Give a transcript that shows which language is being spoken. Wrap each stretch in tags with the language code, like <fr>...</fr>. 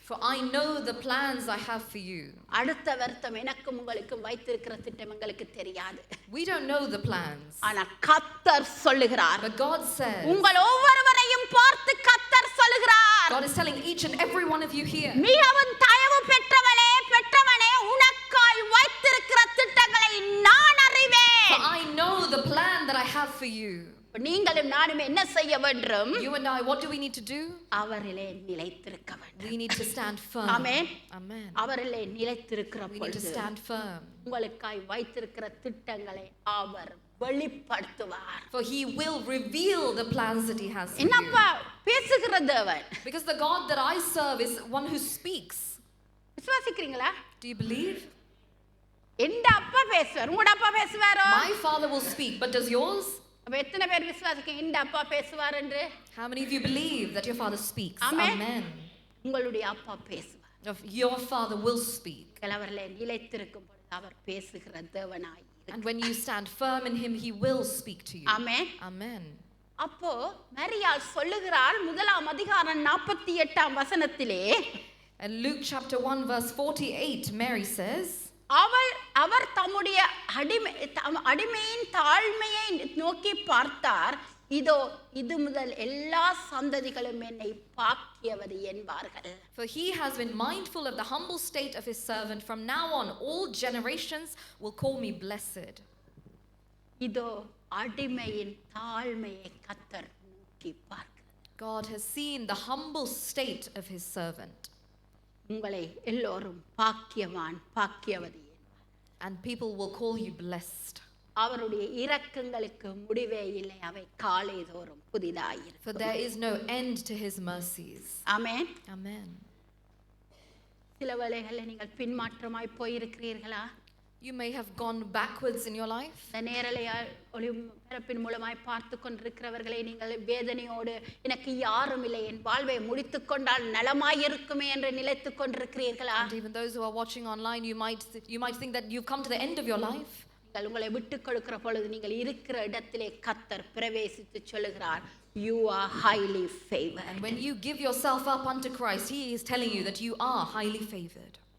<en>For I know the plans I have for you.</en> <ta>அடுத்த வருத்தம் எனக்கும் உங்களுக்கும் வைத்திருக்கிற திட்டம் எங்களுக்கு தெரியாது.</ta> <en>We don't know the plans.</en> <ta>ஆனா கர்த்தர் சொல்லுகிறார்.</ta> <en>But God says,</en> <ta>உங்கள் ஒவ்வொருவரையும் பார்த்து கர்த்தர் சொல்லுகிறார்.</ta> <en>God is telling each and every one of you here,</en> <ta>மிகவும் தயவு பெற்றவனே உனக்காய் வைத்திருக்கிற திட்டங்களை நான் அறிவேன்.</ta> <en>For I know the plan that I have for you.</en> <ta>நீங்களும் நானும் என்ன செய்ய வேண்டும்?</ta> <en>You and I, what do we need to do?</en> <ta>அவரிலே நிலைத்திருக்க வேண்டும்.</ta> <en>We need to stand firm. Amen. Amen.</en> <ta>அவரிலே நிலைத்திருக்கிற</ta> <en>We need to stand firm.</en> <ta>உங்களுக்காய் வைத்திருக்கிற திட்டங்களை அவர் வெளிப்படுத்துவார்.</ta> <en>For he will reveal the plans that he has for</en> <ta>என்னப்பா</ta> <en>you.</en> <ta>பேசுகிற தேவன்?</ta> <en>Because the God that I serve is one who speaks.</en> <ta>விசுவாசிக்கிறீங்களா?</ta> <en>Do you believe?</en> <ta>எந்த அப்பா பேசுவார்? உங்க அப்பா பேசுவாரோ?</ta> <en>My father will speak, but does yours?</en> <ta>அப்ப எத்தனை பேர் விசுவாசிக்கிறீங்க இந்த அப்பா பேசுவார் என்று?</ta> <en>How many of you believe that your father speaks? Amen. Amen.</en> <ta>உங்களுடைய அப்பா பேசுவார்.</ta> <en>Your father will speak.</en> <ta>அவரிலே நிலைத்திருக்கும் பொழுது அவர் பேசுகிற தேவனாய்.</ta> <en>And when you stand firm in him, he will speak to you. Amen. Amen.</en> <ta>அப்போ மரியாள் சொல்லுகிறாள் முதலாம் அதிகாரம் 48ஆம் வசனத்திலே,</ta> <en>And Luke chapter 1 verse 48, Mary says,</en> <ta>அவர் தம்முடைய அடிமையின் தாழ்மையை நோக்கி பார்த்தார், இதோ இது முதல் எல்லா சந்ததிகளும் என்னை பாக்கியவதி என்பார்கள்.</ta> <en>For he has been mindful of the humble state of his servant. From now on, all generations will call me blessed.</en> <ta>இதோ அடிமையின் தாழ்மையை கர்த்தர் நோக்கி பார்க்கிறார்.</ta> <en>God has seen the humble state of his servant.</en> <ta>உங்களை எல்லோரும் பாக்கியவான் பாக்கியவதி.</ta> <en>And people will call you blessed.</en> <ta>அவருடைய இரக்கங்களுக்கு முடிவே இல்லை, அவை காலைதோறும் புதிதாயிருக்கும்.</ta> <en>For there is no end to his mercies.</en> <ta>Amen.</ta> <en>Amen.</en> <ta>சில வேளைகளில் நீங்கள் பின்மாற்றமாய் போயிருக்கிறீர்களா?</ta> <en>You may have gone backwards in your life.</en> <ta>இந்த நேரலையால் ஒளிபரப்பின் மூலமாய் பார்த்து கொண்டிருக்கிறவர்களை நீங்கள் வேதனையோடு எனக்கு யாரும் இல்லை, என் வாழ்வை முடித்துக் கொண்டால் நலமாயிருக்குமே என்று நிலைத்துக் கொண்டிருக்கிறீர்களா?</ta> <en>And even those who are watching online, you might think that you've come to the end of your life.</en> <ta>நீங்கள் உங்களை விட்டுக் கொடுக்கிற பொழுது நீங்கள் இருக்கிற இடத்திலே கர்த்தர் பிரவேசித்து சொல்லுகிறார்,</ta> <en>you are highly favored. And when you give yourself up unto Christ, he is telling you that you are highly favored.</en>